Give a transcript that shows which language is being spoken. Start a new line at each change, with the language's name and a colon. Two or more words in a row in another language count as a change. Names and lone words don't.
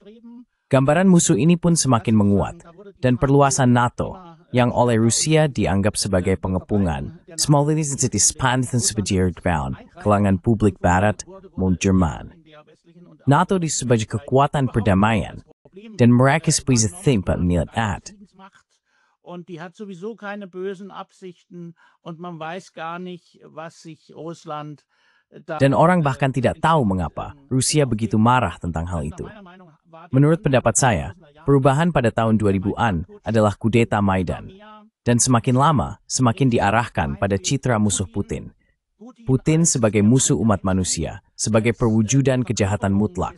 Indonesian: Gambaran musuh ini pun semakin menguat, dan perluasan NATO, yang oleh Rusia dianggap sebagai pengepungan, semakin disepandkan sebagai kalangan publik Barat maupun Jerman. NATO sebagai kekuatan perdamaian, dan mereka sebagai tempat melihat.
German: Und die hat sowieso keine bösen Absichten und man weiß gar nicht, was sich Russland
Indonesian: Dan orang bahkan tidak tahu mengapa Rusia begitu marah tentang hal itu. Menurut pendapat saya, perubahan pada tahun 2000-an adalah kudeta Maidan. Dan semakin lama, semakin diarahkan pada citra musuh Putin. Putin sebagai musuh umat manusia, sebagai perwujudan kejahatan mutlak.